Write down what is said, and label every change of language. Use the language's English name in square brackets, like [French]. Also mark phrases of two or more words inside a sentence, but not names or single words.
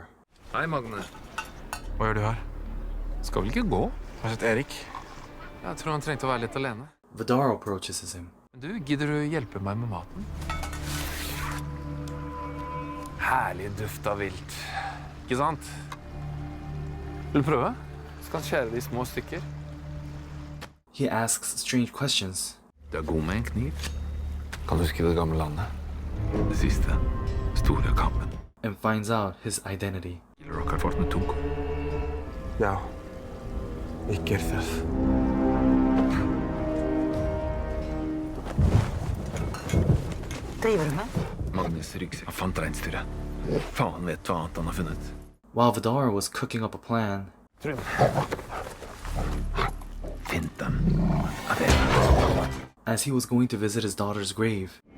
[Norwegian] Hei, Magne. Hva gjør du her? Skal vel ikke gå? Har du sett Erik? Jeg tror han trengte å være litt alene. [English] Vidar approaches him. [Norwegian] Du, gidder du hjelpe meg med maten? Herlig duft av vilt. Ikke sant? Vil du prøve? Skal han skjære det i små stykker? [English] He asks strange questions. [Norwegian] Du er god med en kniv. Kan du huske det gamle landet? Det siste store kampen. [English] And finds out his identity. [Norwegian] Rock har fått med Tok. Ja. Ikke stress. Driver du med? Magnus ryggsekk. Han fant reinsdyret. Faen vet hva annet han har funnet. [English] While Vidar was cooking up a plan, [Norwegian] Finn dem. [English] as he was going to visit his daughter's grave,